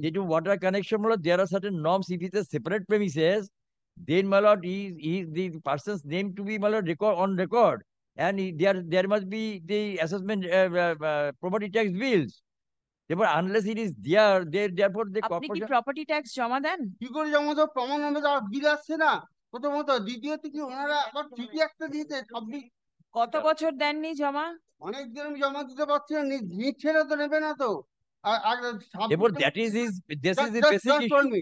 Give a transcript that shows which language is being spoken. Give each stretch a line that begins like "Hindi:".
English: Due to water connection, my lord, there are certain norms. If it's a separate premises, then my lord, he the person's name to be my lord on record, and there must be the assessment property tax bills. Therefore, unless it is there, therefore the
Bangla: আপনি কি
English: corporation.
Bangla: Property tax জমা দেন? কি করে জমা তো প্রমাণ হবে, তার বিল আসছে না প্রথমত, দ্বিতীয়ত কি ওনারা আবার চিঠি একটা দিয়েছে 26, কত বছর দেননি জমা? অনেকদিন আমি জমা দিতে পারছি না, ছেড়ে তো নেবে না তো। আর
English: Therefore, this is the basic issue.